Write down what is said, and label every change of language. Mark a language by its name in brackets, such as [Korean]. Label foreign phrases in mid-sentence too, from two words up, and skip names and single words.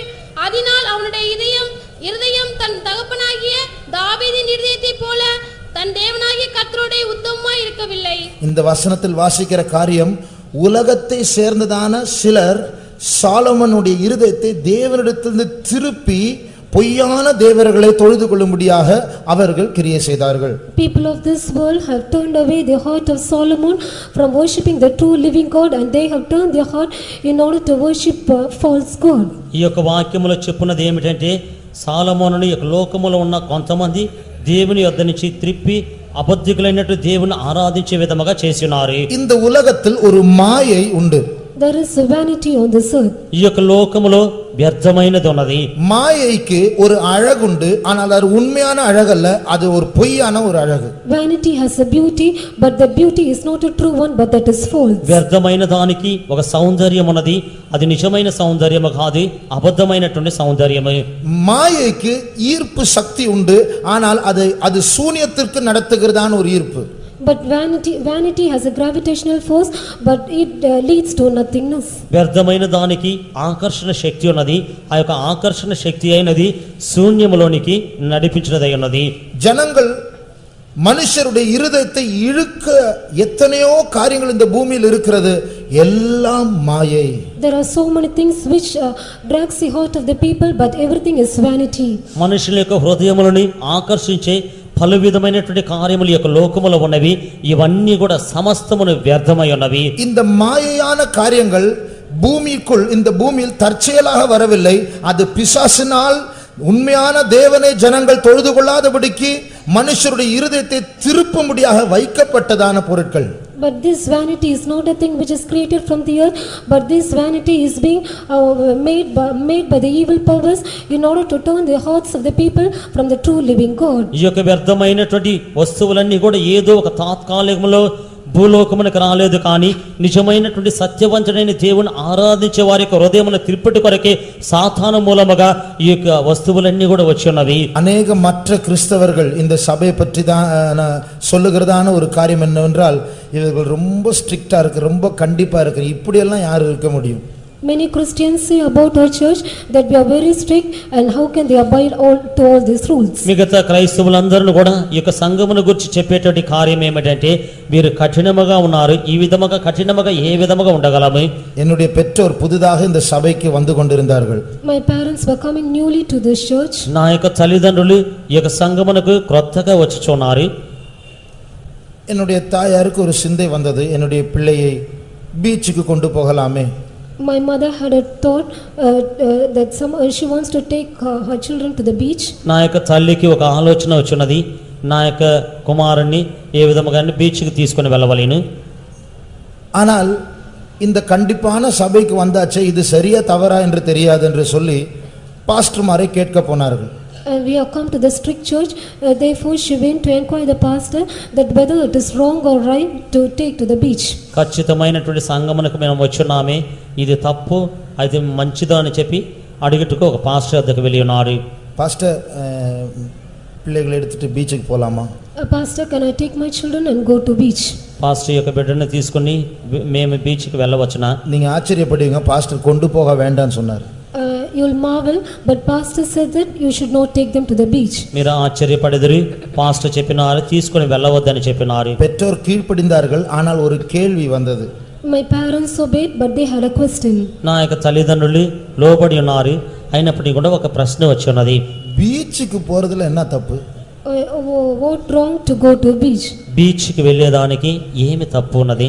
[Tamil] அதனால் அவனுடைய இருதயம் தன் தகப்பனாகிய தாவீதின் இருதயத்தை போல தன் தேவனாகிய கர்த்தரோடே உத்தமமாய் இருக்கவில்லை. இந்த வசனத்தில் வாசிக்கிற காரியம், உலகத்தை சேர்ந்ததான சிலர் சாலமோனுடைய இருதயத்தை தேவனிடத்திலிருந்து திருப்பி பொய்யான தேவர்களை தொழுது கொள்ளும்படியாக அவர்கள் கிரியை செய்தார்கள். [English] People of this world have turned away the heart of Solomon from worshipping the true living God, and they have turned their heart in order to worship false god. [Telugu] ఈ యొక్క వాక్యములో చెప్పున్నది ఏమిటంటే, సాలొమోనుని యొక్క లోకములో ఉన్న కొంతమంది దేవుని యొద్ద నుంచి త్రిప్పి అబద్ధికులైనట్టు దేవుని ఆరాధించే విధముగా చేస్తున్నారు. [Tamil] இந்த உலகத்தில் ஒரு மாயை உண்டு. [English] There is vanity on this earth. [Telugu] ఈ యొక్క లోకములో వ్యర్థమైనది ఉన్నది. [Tamil] மாயைக்கு ஒரு அழகுண்டு, ஆனால் அது உண்மையான அழகல்ல, அது ஒரு பொய்யான ஒரு அழகு. [English] Vanity has a beauty, but the beauty is not a true one, but that is false. [Telugu] వ్యర్థమైన దానికి ఒక సౌందర్యం ఉన్నది, అది నిజమైన సౌందర్యము కాదు, అబద్ధమైనటువంటి సౌందర్యము. [Tamil] மாயைக்கு ஈர்ப்பு சக்தி உண்டு, ஆனால் அது சூனியத்திற்கு நடத்துகிறதான ஒரு ஈர்ப்பு. [English] But vanity has a gravitational force, but it leads to nothingness. [Telugu] వ్యర్థమైన దానికి ఆకర్షణ శక్తి ఉన్నది, ఆ యొక్క ఆకర్షణ శక్తి అయినది శూన్యములోనికి నడిపించినదై ఉన్నది. [Tamil] ஜனங்கள் மனுஷருடைய இருதயத்தை இழுக்க எத்தனையோ காரியங்கள் இந்த பூமியில் இருக்கிறது, எல்லாம் மாயை. [English] There are so many things which drags the heart of the people, but everything is vanity. [Telugu] మనుషుల యొక్క హృదయములని ఆకర్షించే పలు విధమైనటువంటి కార్యములు యొక్క లోకములో ఉన్నవి, ఇవన్నీ కూడా సమస్తమును వ్యర్థమై ఉన్నవి. [Tamil] இந்த மாயையான காரியங்கள் பூமிக்குள், இந்த பூமியில் தற்செயலாக வரவில்லை, அது பிசாசினால் உண்மையான தேவனை ஜனங்கள் தொழுது கொள்ளாதபடிக்கு மனுஷருடைய இருதயத்தை திருப்பும்படியாக வைக்கப்பட்டதான பொருட்கள். [English] But this vanity is not a thing which is created from the earth, but this vanity is being made by the evil powers in order to turn the hearts of the people from the true living God. [Telugu] ఈ యొక్క వ్యర్థమైనటువంటి వస్తువులన్నీ కూడా ఏదో ఒక తాత్కాలికంలో భూలోకమునకు రాలేదు, కానీ నిజమైనటువంటి సత్యవంతుడైన దేవుని ఆరాధించే వారి యొక్క హృదయమును తిరుపటి కొరకే సాతాను మూలముగా ఈ యొక్క వస్తువులన్నీ కూడా వచ్చి ఉన్నవి. [Tamil] அநேக மற்ற கிறிஸ்தவர்கள் இந்த சபை பற்றி தான் சொல்லுகிறதான ஒரு காரியம் என்னவென்றால், இவர்கள் ரொம்ப ஸ்ட்ரிக்டா இருக்கு, ரொம்ப கண்டிப்பா இருக்கு, இப்படியெல்லாம் யார் இருக்க முடியும்? [English] Many Christians say about our church that we are very strict, and how can they abide to all these rules? [Telugu] మిగతా క్రైస్తవులందరూ కూడా ఈ యొక్క సంఘమును గురించి చెప్పేటువంటి కార్యం ఏమిటంటే, మీరు కఠినముగా ఉన్నారు, ఈ విధముగా కఠినముగా ఏ విధముగా ఉండగలము? [Tamil] என்னுடைய பெற்றோர் புதிதாக இந்த சபைக்கு வந்து கொண்டிருந்தார்கள். [English] My parents were coming newly to this church. [Telugu] నా యొక్క తల్లిదండ్రులు ఈ యొక్క సంఘమునకు క్రొత్తగా వచ్చుచున్నారు. [Tamil] என்னுடைய தாயாருக்கு ஒரு சிந்தை வந்தது, என்னுடைய பிள்ளையை பீச்சுக்கு கொண்டு போகலாமே. [English] My mother had a thought that she wants to take her children to the beach. [Telugu] నా యొక్క తల్లికి ఒక ఆలోచన వచ్చినది, నా యొక్క కుమారుణ్ణి ఏ విధముగా బీచ్కి తీసుకొని వెళ్ళవలేను. [Tamil] ஆனால் இந்த கண்டிப்பான சபைக்கு வந்தாச்சே, இது சரியா தவறா என்று தெரியாது என்று சொல்லி பாஸ்டர்மாரை கேட்க போனார்கள். [English] We have come to the strict church, therefore she went to inquire the pastor that whether it is wrong or right to take to the beach. [Telugu] ఖచ్చితమైనటువంటి సంఘమునకు మేము వచ్చున్నామే, ఇది తప్పు అది మంచిదా అని చెప్పి అడిగిట్టుకు ఒక పాస్టర్ దగ్గరికి వెళ్ళి ఉన్నాడు. [Tamil] பாஸ்டர், பிள்ளைகளை எடுத்துட்டு பீச்சுக்கு போலாமா? [English] Pastor, can I take my children and go to beach? [Telugu] పాస్టర్ యొక్క బిడ్డను తీసుకుని మేము బీచ్కి వెళ్ళవచ్చునా? [Tamil] நீங்க ஆச்சரியப்படுவீங்க, பாஸ்டர் கொண்டு போக வேண்டாம்னு சொன்னார். [English] You'll marvel, but pastor said that you should not take them to the beach. [Telugu] మీరు ఆశ్చర్యపడెదరు, పాస్టర్ చెప్పినారు తీసుకొని వెళ్ళవద్దని చెప్పినారు. [Tamil] பெற்றோர் கீழ்ப்படிந்தார்கள், ஆனால் ஒரு கேள்வி வந்தது. [English] My parents obeyed, but they had a question. [Telugu] నా యొక్క తల్లిదండ్రులు లోబడి ఉన్నారు, అయినప్పటికీ కూడా ఒక ప్రశ్న వచ్చి ఉన్నది. [Tamil] பீச்சுக்கு போறதுல என்ன தப்பு? [English] What wrong to go to beach? [Telugu] బీచ్కి వెళ్ళేదానికి ఏమి తప్పు ఉన్నది?